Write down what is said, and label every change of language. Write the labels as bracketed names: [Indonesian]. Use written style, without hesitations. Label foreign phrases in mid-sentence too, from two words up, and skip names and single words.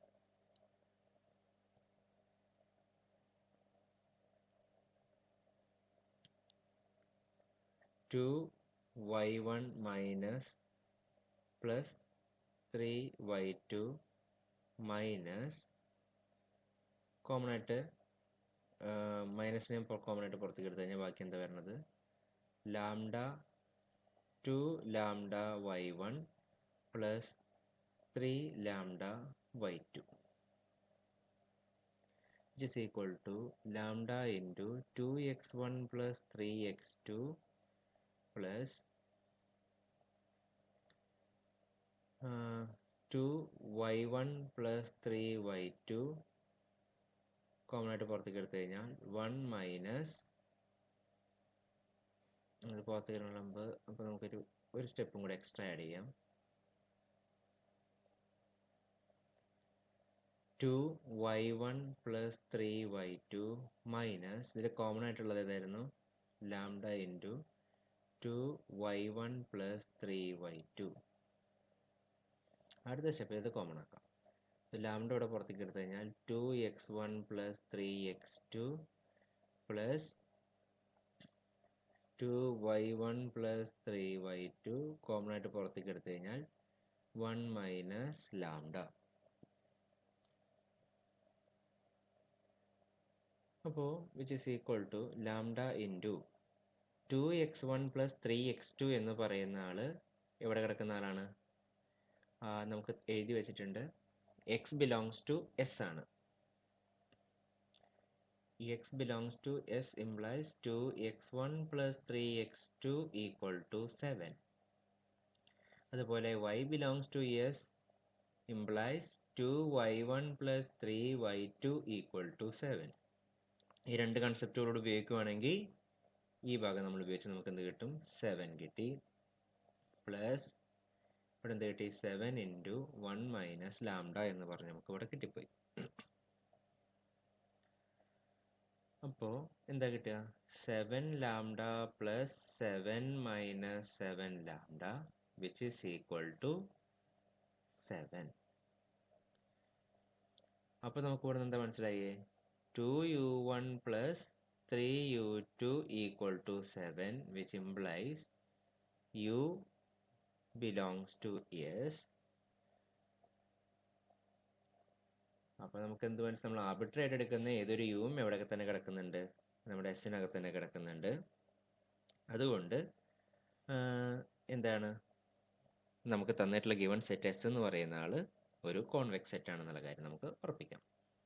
[Malayalam] y1 - + 3y2 - കോമൺ ആയിട്ട് മൈനസിനെ കോമൺ ആയിട്ട് പുറത്തേക്ക് എടുത്തു കഴിഞ്ഞാൽ ബാക്കി എന്താ വരുന്നത്? λ2λy1 + 3λy2. [English] which is equal to lambda into 2x1 plus 3x2 plus 2y1 plus 3y2 [Malayalam] കോമൺ ആയിട്ട് പുറത്തേക്ക് എടുത്തു കഴിഞ്ഞാൽ 1 മൈനസ് അത് പുറത്തേക്ക് വരുമ്പോൾ അപ്പോൾ നമുക്കൊരു സ്റ്റെപ്പും കൂടെ [English] extra add [Malayalam] ചെയ്യാം. 2y1 plus 3y2 മൈനസ് ഇതിൽ കോമൺ ആയിട്ടുള്ളത് ഏതായിരുന്നു? [English] lambda into 2y1 plus 3y2. [Malayalam] അടുത്ത സ്റ്റെപ്പ് ഇത് കോമൺ ആക്കാം. ലാംഡ ഇവിടെ പുറത്തേക്ക് എടുത്തു കഴിഞ്ഞാൽ 2x1 plus 3x2 plus 2y1 plus 3y2 കോമൺ ആയിട്ട് പുറത്തേക്ക് എടുത്തു കഴിഞ്ഞാൽ [English] 1 minus lambda. [Malayalam] അപ്പോൾ [English] which is equal to lambda into [Malayalam] 2x1 plus 3x2 എന്ന് പറയുന്ന ആള് എവിടെ കിടക്കുന്ന ആളാണ്? നമുക്ക് എഴുതി വെച്ചിട്ടുണ്ട്. [English] x belongs to s [Malayalam] ആണ്. [English] x belongs to s implies 2x1 plus 3x2 equal to 7. [Malayalam] അതുപോലെ [English] y belongs to s implies 2y1 plus 3y2 equal to 7. [Malayalam] ഈ രണ്ട് കൺസെപ്റ്റുകളോട് ഉപയോഗിക്കുകയാണെങ്കിൽ ഈ ഭാഗം നമ്മൾ ഉപയോഗിച്ച് നമുക്ക് എന്ത് കിട്ടും? 7 കിട്ടി. പ്ലസ് ഇവിടെ എന്ത് കിട്ടി? 7 [English] into 1 minus lambda [Malayalam] എന്ന് പറഞ്ഞ് നമുക്ക് ഇവിടെ കിട്ടിപ്പോയി. അപ്പോൾ എന്താ കിട്ടുക? [English] 7 lambda plus 7 minus 7 lambda which is equal to 7. [Malayalam] അപ്പോൾ നമുക്ക് ഇവിടെ എന്താ മനസ്സിലായേ? [English] 2u1 plus 3u2 equal to 7 which implies u belongs to s. [Malayalam] അപ്പോൾ നമുക്ക് എന്ത് മനസ്സിലായി? നമ്മൾ ആർബിട്രറി ആയിട്ട് എടുക്കുന്ന ഏതൊരു യുവും എവിടെയൊക്കെ തന്നെ കിടക്കുന്നുണ്ട്? നമ്മുടെ എസിനകത്ത് തന്നെ കിടക്കുന്നുണ്ട്. അതുകൊണ്ട് എന്താണ് നമുക്ക് തന്നിട്ടുള്ള [English] given set S [Malayalam] എന്ന് പറയുന്ന ആള് ഒരു [English] convex set [Malayalam] ആണെന്നുള്ള കാര്യം നമുക്ക് ഉറപ്പിക്കാം.